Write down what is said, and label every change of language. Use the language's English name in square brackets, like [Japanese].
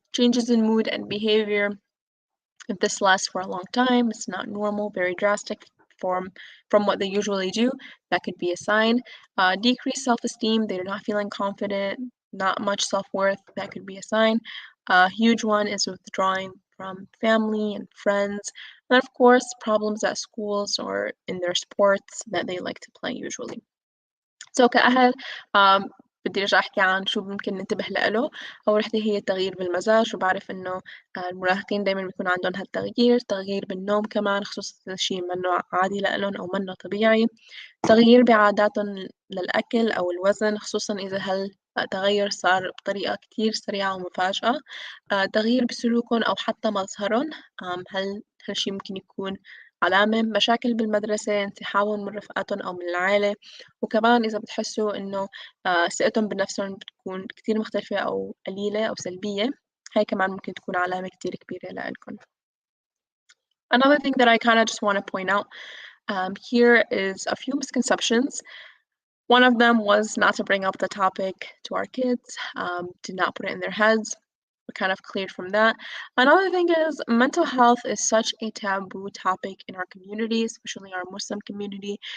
[English] Changes in mood and behavior. If this lasts for a long time, it's not normal, very drastic from what they usually do, that could be a sign. Decreased self-esteem, they're not feeling confident, not much self-worth, that could be a sign. A huge one is withdrawing from family and friends. And of course, problems at schools or in their sports that they like to play usually. [Arabic] So كأهل بدي أرجع أحكي عن شو ممكن ننتبه له. أول وحدة هي التغيير بالمزاج، وبعرف إنه المراهقين دايما بيكون عندهم هالتغيير. تغيير بالنوم كمان، خصوصا إذا شي منه عادي لإلهم أو منه طبيعي. تغيير بعاداتهم للأكل أو الوزن، خصوصا إذا هالتغير صار بطريقة كتير سريعة ومفاجئة. تغيير بسلوكهم أو حتى مظهرهم، هالشي ممكن يكون علامة. مشاكل بالمدرسة، انسحابهم من رفقاتهم أو من العائلة. وكمان إذا بتحسوا إنه ثقتهم بنفسهم بتكون كتير مختلفة أو قليلة أو سلبية، هاي كمان ممكن تكون علامة كتير كبيرة لإلكم. [English] Another thing that I kind of just want to point out here is a few misconceptions. One of them was not to bring up the topic to our kids, to not put it in their heads. We're kind of cleared from that. Another thing is mental health is such a taboo topic in our community, especially our Muslim community.